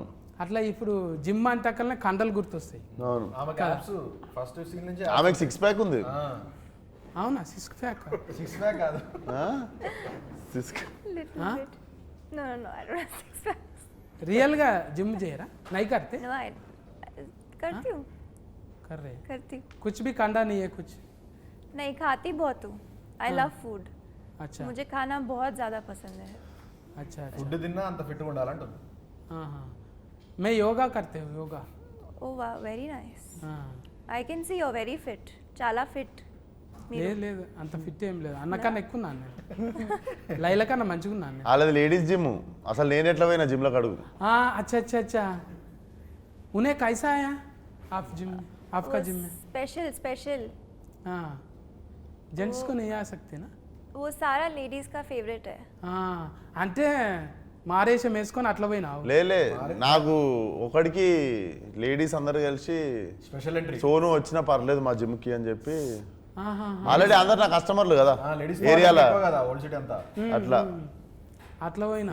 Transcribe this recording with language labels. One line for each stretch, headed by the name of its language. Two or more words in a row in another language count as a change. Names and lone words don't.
Telugu: అట్లా ఇప్పుడు జిమ్ అంటకల్నే కండలు గుర్తొస్తాయి. ఆమెకు 6 ప్యాక్ ఉంది. అవునా? 6 ప్యాక్ కాదు, రియల్గా జిమ్ చేయరా?
Hindi: నై करते? करती हूँ, कर रहे करती। कुछ भी कंडा नहीं है कुछ? नहीं, खाती बहुत हूँ।
English: I love food.
Hindi: अच्छा, मुझे खाना बहुत ज़्यादा पसंद है। अच्छा
Telugu: ఫుడ్ తిన్నా అంత ఫిట్గా ఉండాలంటుంది.
Hindi: हाँ, मैं योगा करते हूँ, योगा.
English: Oh wow, very nice.
Hindi: हाँ.
English: I can see you're very fit.
Telugu: చాలా fit. లేదు అంత ఫిట్ ఏం లేదు, అన్నకన్నా ఎక్కువ ఉన్నాను నేను. లైల కన్నా మంచిగా ఉన్నాను నేను. వాళ్ళది లేడీస్ జిమ్. అసలు నేను ఎట్లా పోయినా జిమ్లో అడుగు.
Hindi: अच्छा अच्छा अच्छा, उन्हें कैसा आया आप जिम में? आपका जिम में स्पेशल हाँ, जेंट्स को नहीं आ सकते ना? वो सारा लेडीज का फेवरेट है.
Telugu: అంటే మారేషం వేసుకొని అట్లా పోయినావు? లేలే, నాకు ఒకడికి లేడీస్ అందరు కలిసి
English: special entry
Telugu: సోను వచ్చినా పర్లేదు మా జిమ్కి అని చెప్పి, ఆల్రెడీ అందరు నా కస్టమర్లు కదా లేడీస్ ఏరియాలో, కదా ఓల్డ్ సిటీ అంతా. అట్లా పోయినా